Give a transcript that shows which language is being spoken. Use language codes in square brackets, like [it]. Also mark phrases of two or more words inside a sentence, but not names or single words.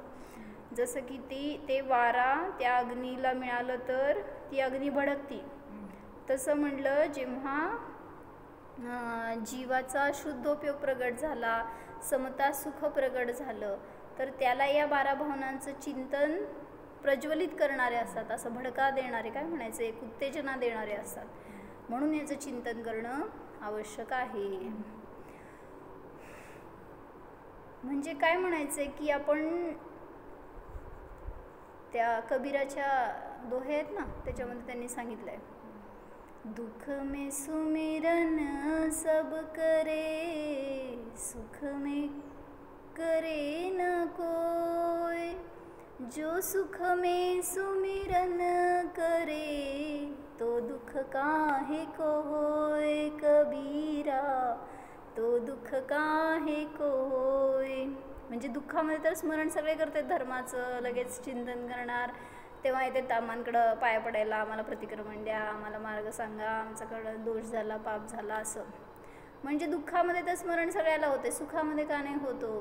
[mr] जसं की ते वारा त्या अग्नीला मिळालं तर ती अग्नी भडकती, तसं म्हटलं जेव्हा जीवाचा शुद्धोपयोग प्रगट झाला, समता सुख प्रगट झालं, तर त्याला या 12 भावनांचं चिंतन प्रज्वलित करणारे असतात, असं भडका देणारे, काय म्हणायचं, एक उत्तेजना देणारे असतात। म्हणून याचं चिंतन करणं आवश्यक आहे। म्हणजे काय म्हणायचं की आपण त्या कबीराच्या दोहे आहेत ना, त्याच्यामध्ये त्यांनी सांगितलंय, [hi] दुख में सुमिरन सब करे सुख में करे न कोय जो सुख में सुमिरन करे तो दुख काहे को होय कबीरा तो दुख काहे को होय। [mr] म्हणजे दुःखामध्ये तर स्मरण सगळे करते धर्माचं, लगेच चिंतन करणार, तेव्हा येते तामांकडं पाया पडायला, आम्हाला प्रतिक्रमण द्या, आम्हाला मार्ग सांगा, आमच्याकडं दोष झाला पाप झाला असं। म्हणजे दुःखामध्ये तर स्मरण सगळ्याला होते, सुखामध्ये का नाही होतो।